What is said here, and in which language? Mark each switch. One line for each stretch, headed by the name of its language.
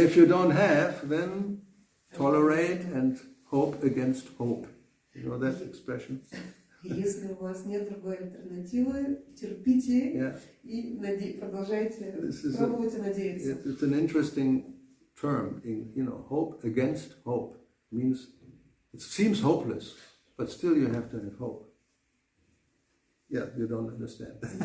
English: If you don't have, then tolerate and hope against hope. You know that expression?
Russian: Если у вас нет другой альтернативы, терпите и продолжайте, пробуйте надеяться.
English: It's an interesting term, you know, hope against hope. Means it seems hopeless, but still you have to have hope. Yeah, you don't understand.